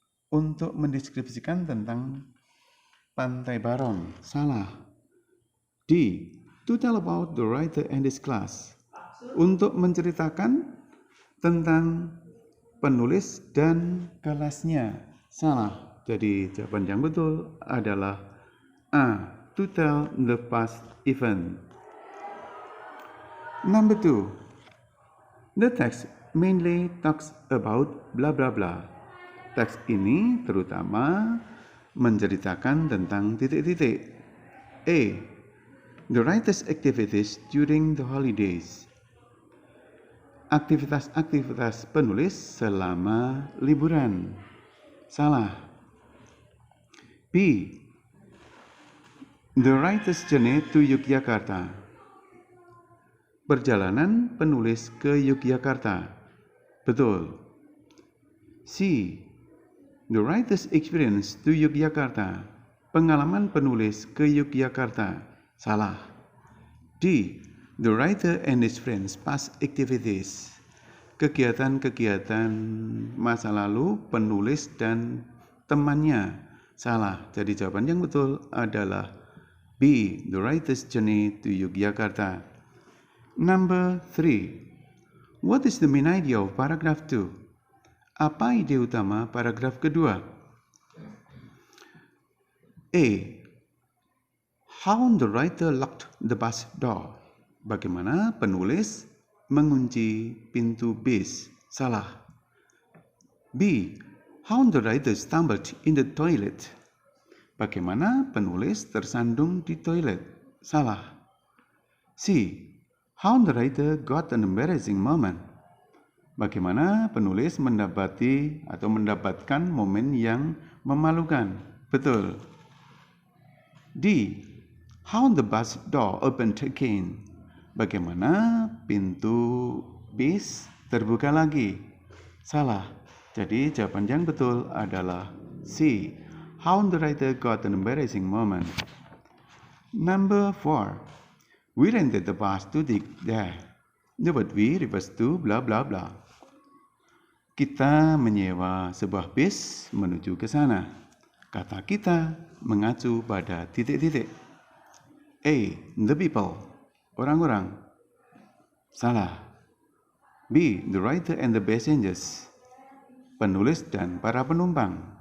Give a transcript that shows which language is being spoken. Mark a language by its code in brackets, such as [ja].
[id] untuk mendeskripsikan tentang Pantai Baron. Salah. D. [en] To tell about the writer and his class. [id] Untuk menceritakan tentang penulis dan kelasnya. Salah. Jadi jawaban yang betul adalah A. [en] To tell the past event. Number 2. The text mainly talks about blah blah blah. [id] Teks ini terutama menceritakan tentang titik-titik. A. [en] The writer's activities during the holidays. [id] Aktivitas-aktivitas penulis selama liburan. Salah. B. [en] The writer's journey to Yogyakarta. [id] Perjalanan penulis ke Yogyakarta. Betul. C. [en] The writer's experience to Yogyakarta. [id] Pengalaman penulis ke Yogyakarta. Salah. D. [en] The writer and his friends past activities. [id] Kegiatan-kegiatan masa lalu penulis dan temannya. Salah. Jadi jawaban yang betul adalah B. [en] The writer's journey to Yogyakarta. Number 3. What is the main idea of paragraph 2? [id] Apa ide utama paragraf kedua? [en] A. How the writer locked the bus door. [id] Bagaimana penulis mengunci pintu bis? Salah. B. How the writer stumbled in the toilet. Bagaimana penulis tersandung di toilet? Salah. C. [en] How the writer got an embarrassing moment. [id] Bagaimana penulis mendapatkan momen yang memalukan. Betul. D. [en] How the bus door opened again. [id] Bagaimana pintu bis terbuka lagi. Salah. Jadi jawaban yang betul adalah C. [en] How the writer got an embarrassing moment. Number 4. We rented the bus to there. The word we refers to blah blah blah. [id] Kita menyewa sebuah bis menuju ke sana. Kata kita mengacu pada titik-titik. A. [en] The people. [id] Orang-orang. Salah. B. [en] The writer and the passengers. [id] Penulis dan para penumpang.